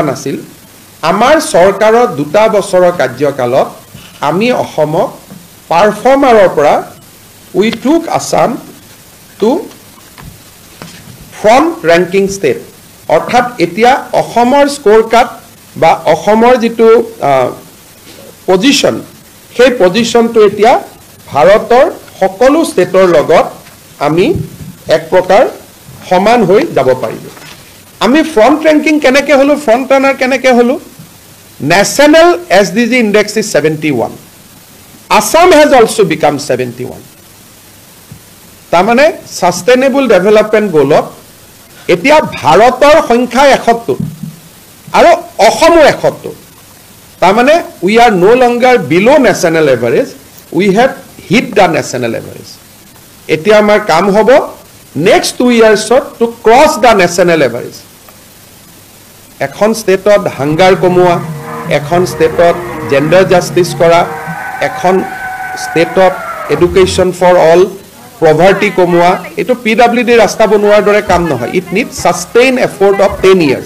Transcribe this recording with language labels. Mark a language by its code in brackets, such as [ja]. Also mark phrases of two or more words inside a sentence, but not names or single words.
[as] নাছিল আমাৰ চৰকাৰৰ 2 বছৰৰ কাৰ্যকালত আমি অসমক পাৰফৰ্মাৰৰ পৰা [en] we took Assam to front ranking state [as] অৰ্থাৎ এতিয়া অসমৰ স্ক'ৰ কাৰ্ড বা অসমৰ যিটো পজিশ্যন সেই পজিশ্যনটো এতিয়া ভাৰতৰ সকলো ষ্টেটৰ লগত আমি এক প্ৰকাৰ সমান হৈ যাব পাৰিব আমি [en] front ranking [as] কেনেকৈ হলো [en] front runner [as] কেনেকৈ হলো [en] national SDG index is 71. Assam has also become 71. [as] তাৰমানে [en] sustainable development goalত [as] এতিয়া ভাৰতৰ সংখ্যা 71 আৰু অসমৰ 71. [en] তাৰমানে we are no longer below national average, we have hit the national average. [as] এতিয়া আমাৰ কাম হ'ব [en] next 2 years to cross the national average. [as] এখন ষ্টেটত হাংগাৰ কমোৱা, এখন ষ্টেটত [en] gender justice [as] কৰা, এখন ষ্টেটত [en] education for all, [as] পভাৰ্টি কমোৱা, এইটো PWD ৰাস্তা বনোৱাৰ দৰে কাম নহয়. [en] it need sustain effort of 10 years.